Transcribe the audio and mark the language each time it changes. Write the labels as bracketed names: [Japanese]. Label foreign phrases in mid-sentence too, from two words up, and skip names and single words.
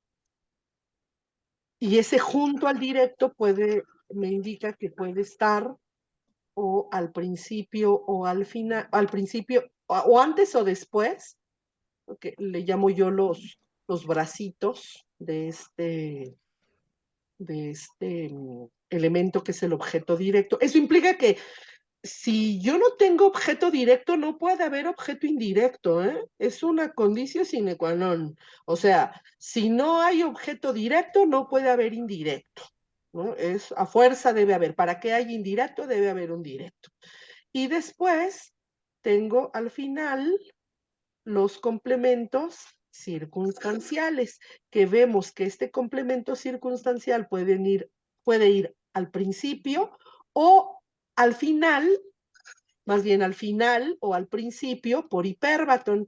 [Spanish] Y ese junto al directo me indica que puede estar o al principio o al final, al principio, o antes o después, que le llamo yo los bracitos de este elemento que es el objeto directo. Eso implica que si yo no tengo objeto directo, no puede haber objeto indirecto, ¿eh? Es una condición [Latin] sine qua non. [Spanish] O sea, si no hay objeto directo, no puede haber indirecto, ¿no? A fuerza debe haber. Para que haya indirecto, debe haber un directo. Y después tengo al final los complementos circunstanciales, que vemos que este complemento circunstancial puede ir al principio o al final, más bien al final o al principio, por hipérbaton.